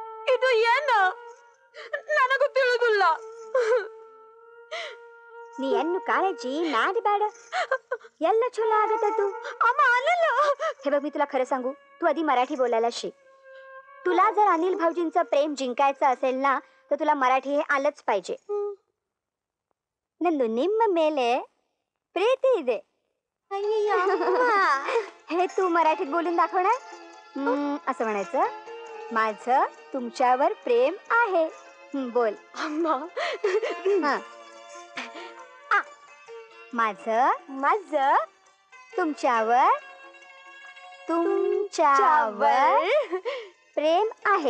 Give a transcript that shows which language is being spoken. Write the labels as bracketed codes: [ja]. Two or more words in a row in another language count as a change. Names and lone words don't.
[kn] ಇದು ಏನು ನನಗೂ ತಿಳಿದಿಲ್ಲ. ನೀ ಎನ್ನು [mr] काळजी नादी [kn] ಬೇಡ ಎಲ್ಲ ಚಲೋ ಆಗತ್ತದು. [mr] अम्मा आलेला. हे बघ मी तुला खरं सांगू, तू आधी मराठी बोलायला शिक. तुला जर अनिल भाऊजींचं प्रेम जिंकायचं असेल ना तर तुला मराठी हे आलंच पाहिजे. [kn] ನಂದು ನಿಮ್ಮ ಮೇಲೆ प्रीती ಇದೆ. [mr] हे तू मराठीत बोलून दाखवणार. असं म्हणायचं, माझं तुमच्यावर प्रेम आहे. बोल. अम्मा माझं तुमच्यावर प्रेम आहे.